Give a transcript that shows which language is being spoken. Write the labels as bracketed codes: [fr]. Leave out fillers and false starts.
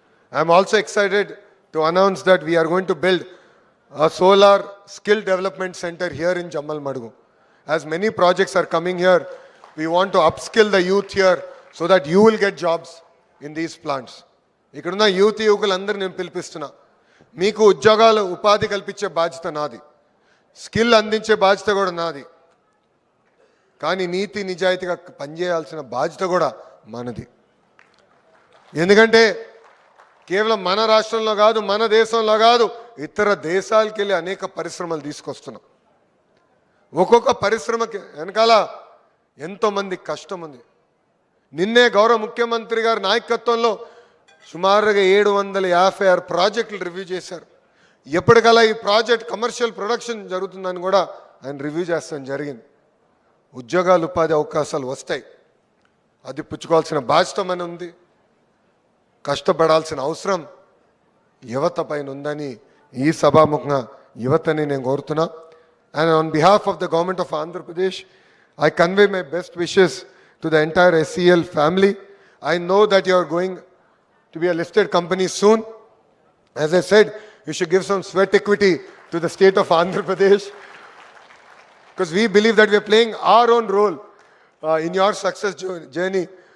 [en] I'm also excited to announce that we are going to build a solar skill development center here in Jammal Madugu. As many projects are coming here, we want to upskill the youth here so that you will get jobs in these plants. [te] ఇక్కడున్న youth యువకులందరూ నేను పిలిపిస్తున్నా, మీకు ఉద్యోగాలు ఉపాధి కల్పించే బాధ్యత నాది, skill అందించే బాధ్యత కూడా నాది. కానీ నీతి నిజాయితీగా పనిచేయాల్సిన బాధ్యత కూడా మనది. ఎందుకంటే కేవలం మన రాష్ట్రంలో కాదు, మన దేశంలో కాదు, ఇతర దేశాలకు వెళ్ళి అనేక పరిశ్రమలు తీసుకొస్తున్నాం. ఒక్కొక్క పరిశ్రమకి వెనకాల ఎంతోమంది కష్టం ఉంది. నిన్నే గౌరవ ముఖ్యమంత్రి గారి నాయకత్వంలో సుమారుగా 756 ప్రాజెక్టులు రివ్యూ చేశారు. ఎప్పటికల్లా ఈ ప్రాజెక్ట్ కమర్షియల్ ప్రొడక్షన్ జరుగుతుందని కూడా ఆయన రివ్యూ చేస్తాం జరిగింది. ఉద్యోగాలు ఉపాధి అవకాశాలు వస్తాయి, అది పుచ్చుకోవాల్సిన బాధ్యత మన ఉంది. కష్టపడాల్సిన అవసరం యువత పైన ఉందని ఈ సభాముఖంగా యువతని నేను కోరుతున్నా. [en] And on behalf of the government of Andhra Pradesh, I convey my best wishes to the entire SEL family. I know that you are going to be a listed company soon. As I said, you should give some sweat equity to the state of Andhra Pradesh, because we believe that we are playing our own role in your success journey.